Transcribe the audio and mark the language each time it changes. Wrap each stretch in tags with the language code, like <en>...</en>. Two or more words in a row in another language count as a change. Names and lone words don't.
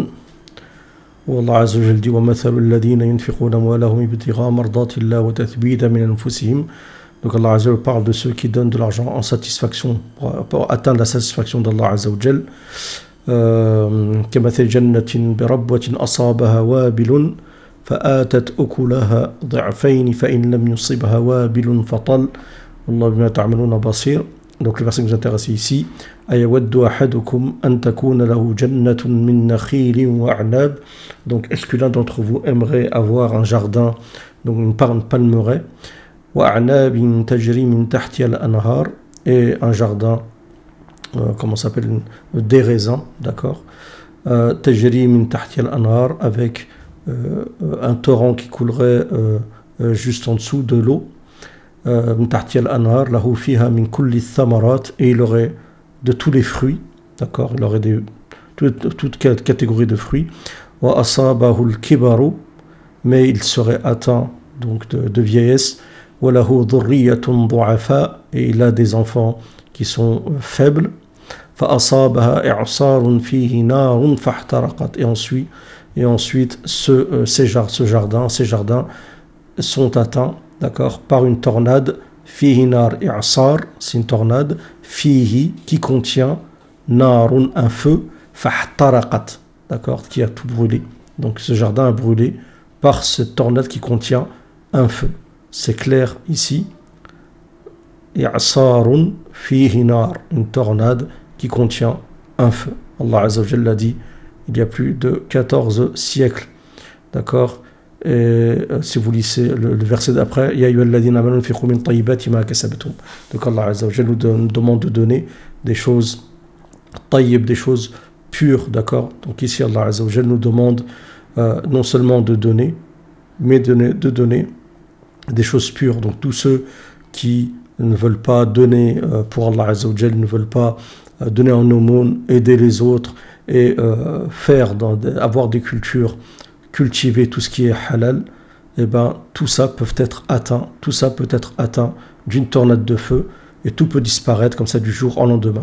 <ar>où الله عز وجل dit وَمَثَلُ الَّذِينَ يُنْفِقُونَ أَمْوَالَهُمْ ابْتِغَاءَ مَرْضَاتِ اللَّهِ وَتَثْبِيتًا مِنْ أَنْفُسِهِمْ.</ar> <fr>Donc</fr> <ar>الله عز وجل</ar> <fr>parle de ceux qui donnent de l'argent en satisfaction, pour atteindre la satisfaction d'</fr> <ar>الله عز وجل. كمثل جنة بربوة أصابها وابل فآتت أكلها ضعفين فإن لم يصبها وابل فطل والله بما تعملون بصير.</ar> <fr>Donc le verset qui nous intéresse ici,</fr> <ar>أيود أحدكم أن تكون له جنة من نخيل وأعناب.</ar> <fr>Donc est-ce que l'un d'entre vous aimerait avoir un jardin, donc une palmeraie,</fr> <ar>وأعناب تجري من تحتها الأنهار,</ar> <fr>et un jardin comment ça s'appelle, des raisins, d'accord,</fr> <ar>tajri من تحت الأنهار,</ar> <fr>avec un torrent qui coulerait juste en dessous de l'eau,</fr> <ar>من تحت الأنهار له فيها من كل ثمرات,</ar> <fr>et il aurait de tous les fruits, d'accord, il aurait toute catégorie de fruits,</fr> <ar>وأصابه الكبر,</ar> <fr>mais il serait atteint donc de vieillesse,</fr> <ar>وله ذرية ضعفاء,</ar> <fr>et il a des enfants qui sont faibles, et ensuite ces jardins sont atteints, d'accord, par une tornade,</fr> <ar>فيه نار إعصار,</ar> <fr>c'est une tornade, fihi qui contient narun, un feu, fahtaraqat, d'accord, qui a tout brûlé. Donc ce jardin a brûlé par cette tornade qui contient un feu. C'est clair ici.</fr> <ar>إعصار فيه نار,</ar> <fr>une tornade qui contient un feu.</fr> <ar>الله عز وجل</ar> <fr>dit il y a plus de 14 siècles. D'accord. Et si vous lisez le verset d'après,</fr> <ar>يا أيها الذين آمنوا أنفقوا من طيبات ما كسبتم.</ar> <fr>Donc</fr> <ar>الله عز وجل</ar> <fr>nous demande de donner des choses tayyib, des choses pures. D'accord. Donc ici</fr> <ar>الله عز وجل</ar> <fr>nous demande non seulement de donner, mais de donner des choses pures. Donc tous ceux qui ne veulent pas donner pour</fr> <ar>الله عز وجل,</ar> <fr>ne veulent pas donner en aumône, aider les autres et avoir des cultures, cultiver tout ce qui est halal, et ben tout ça peut être atteint d'une tornade de feu, et tout peut disparaître comme ça du jour au lendemain.</fr>